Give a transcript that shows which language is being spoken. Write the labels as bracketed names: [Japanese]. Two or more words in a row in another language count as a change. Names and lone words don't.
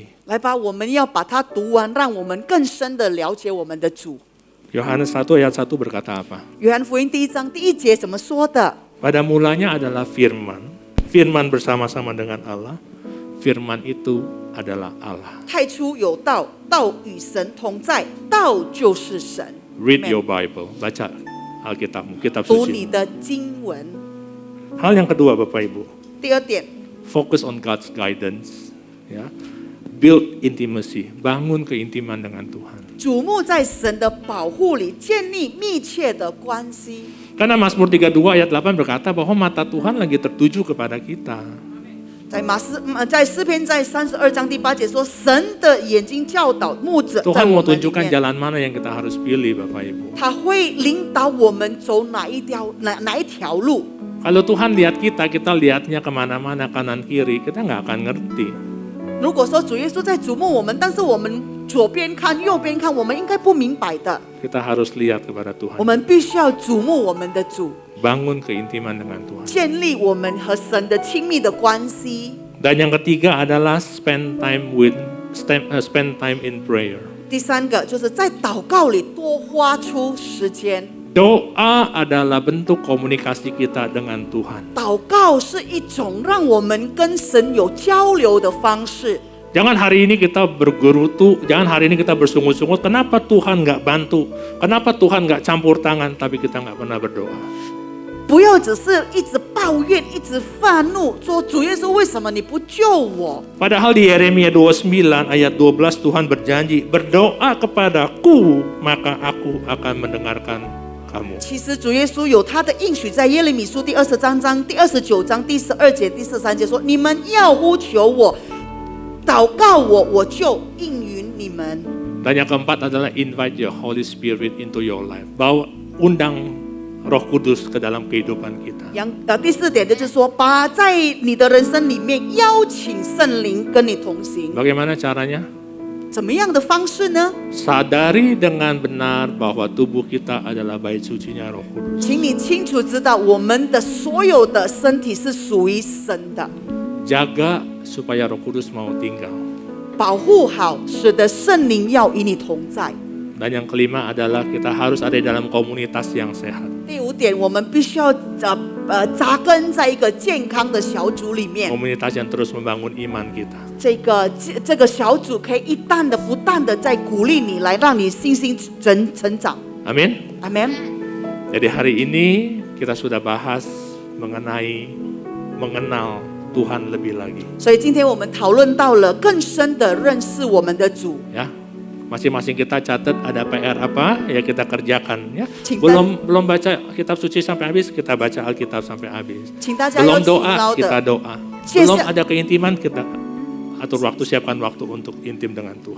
[Chinese] 来吧，我们要把它读完，让我们更深的了解我们的主。 [Indonesian] Yohanes 1 ayat 1 berkata apa? [Chinese] 约翰福音第1章第1节怎么说的？ [Indonesian] Pada mulanya adalah firman. Firman bersama-sama dengan Allah. Firman itu adalah Allah. [Chinese] 太初有道，道与神同在，道就是神。 [English] Read your Bible, [Indonesian] baca Alkitabmu, kitab [Chinese] 读你 [Indonesian] suci. [Chinese] 的经文。 [Indonesian] Hal yang kedua, Bapak Ibu, [Chinese] 第二点， [English] focus on God's guidance. Ya. Build intimacy, [Indonesian] bangun keintiman dengan Tuhan. [Chinese] 瞩目在神的保护里，建立密切的关系。 [Indonesian] Karena Mazmur 32 ayat 8 berkata bahwa mata Tuhan lagi tertuju kepada kita. [Chinese] 在诗篇在32章第8节说，神的眼睛教导牧者在 [Indonesian] Tuhan [Chinese] 我 [Indonesian] mau [Chinese] 们里 [Indonesian] tunjukkan [Chinese] 面， [Indonesian] jalan mana yang kita harus pilih, Bapak Ibu. [Chinese] 他会领导我们走哪一条路。 [Indonesian] Kalau Tuhan lihat kita, kita lihatnya kemana-mana, kanan kiri, kita nggak akan ngerti. [Chinese] 如果说主耶稣在瞩目我们，但是我们左边看右边看，我们应该不明白的。 [Indonesian] Kita harus lihat kepada [Chinese] 我 [Indonesian] Tuhan. [Chinese] 们必须要瞩目我们的主， [Indonesian] Bangun keintiman dengan Tuhan. [Chinese] 建立我们和神的亲密的关系。 [Indonesian] Dan yang ketiga adalah [English] spend time in prayer. [Chinese] 第三个就是在祷告里多花出时间。 [Indonesian] Doa adalah bentuk komunikasi kita dengan Tuhan. [Chinese] 祷告是一种让我们跟神有交流的方式。 [Indonesian] Jangan hari ini kita bergerutu, jangan hari ini kita bersungut-sungut. Kenapa Tuhan nggak bantu? Kenapa Tuhan nggak campur tangan? Tapi kita nggak pernah berdoa. [Chinese] 不要只是一直抱怨，一直愤怒，说主耶稣为什么你不救我？ [Indonesian] Padahal di Yeremia 29 ayat 12 Tuhan berjanji, berdoa kepadaku maka aku akan mendengarkan kamu. [Chinese] 其实主耶稣有他的应许，在耶利米书第20章第29章第12节、第13节说：“你们要呼求我，祷告我，我就应允你们。” [Indonesian] Dan yang keempat adalah [English] invite your Holy Spirit into your life. [Indonesian] Undang Roh Kudus ke dalam kehidupan kita. [Chinese] 第4点就是说，把在你的人生里面邀请圣灵跟你同行。 [Indonesian] Bagaimana caranya? [Chinese] 怎么样的方式呢？ [Indonesian] Sadari dengan benar bahwa tubuh kita adalah bait sucinya Roh Kudus. [Chinese] 请你清楚知道，我们的所有的身体是属于神的， [Indonesian] Jaga supaya Roh Kudus mau tinggal. [Chinese] 保护好，使得圣灵要与你同在。 [Indonesian] Dan yang kelima adalah kita harus ada di dalam komunitas yang sehat. [Chinese] 第5点，我们必须要扎根在一个健康的小组里面。 [Indonesian] Komunitas yang terus membangun iman kita. [Chinese] 这个小组可以不断的在鼓励你，来让你信心成长。 [Indonesian] Amin. [Chinese] 阿门。 [Indonesian] Jadi hari ini kita sudah bahas mengenai mengenal Tuhan lebih lagi. [Chinese] 所以今天我们讨论到了更深的认识我们的主。 [Indonesian] Ya, masing-masing kita catat ada PR apa ya kita kerjakan ya. Cinta- Belum baca kitab suci sampai habis, kita baca Alkitab sampai habis. [Chinese] 请大家要 [Indonesian] Belum [Chinese] 勤 [Indonesian] doa, [Chinese] 劳 [Indonesian] kita [Chinese] 的。 [Indonesian] doa. Belum ada keintiman, kita atur waktu, siapkan waktu untuk intim dengan Tuhan.